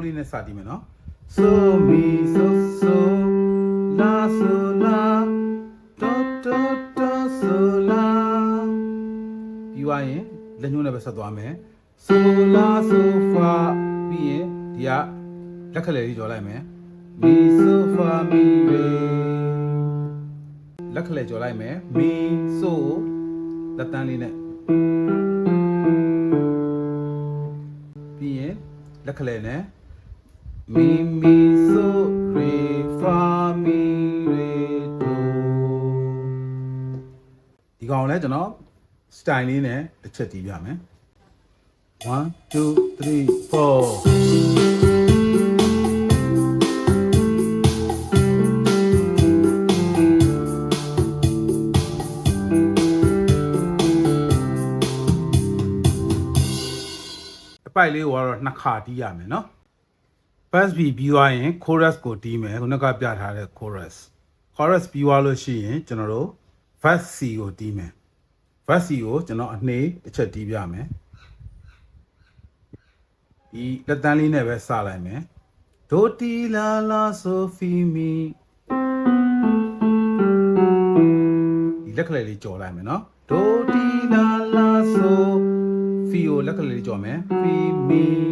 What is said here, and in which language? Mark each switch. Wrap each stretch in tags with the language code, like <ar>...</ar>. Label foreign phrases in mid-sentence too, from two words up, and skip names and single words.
<my>စတီးမယ်နော် so mi so so la so la do do do so la ပြီးသွားရင်လက်ညှိုးနဲ့ပဲဆက်သွားမယ် so la so fa ပြီးရင်ဒီကလက်ခလဲလေးကြော်လိုက်မယ် mi so fa mi re လက်ခလဲကြော်လိုက်မယ် mi so လက်တန်းလေးနဲ့ပြီးရင်လက်ခလဲနဲ့ mi mi so re fa mi re do ဒီကောင်လဲကျွန်တော် style လေးနဲ့တစ်ချက်တီးပြမယ် 1 2 3 4 အပိုက်လေးကိုကတော့နှစ်ခါတီးရမယ်နော်</my> <en>first beat</en> <my>ပြီးသွားရင် chorus ကိုတီးမယ်ခုနကပြထားတဲ့ chorus ပြီးသွားလို့ရှိရင်ကျွန်တော်တို့ verse C ကိုတီးမယ် verse C ကိုကျွန်တော်အနှေးတစ်ချက်တီးပြမယ် ဒီလက်တန်းလေးနဲ့ပဲစလိုက်မယ်ဒိုတီလာလာဆိုဖီမီဒီလက်ကလေးလေးကြော်လိုက်မယ်နော်ဒိုတီလာလာဆိုဖီကိုလက်ကလေးလေးကြော်မယ်ဖီမီ</my>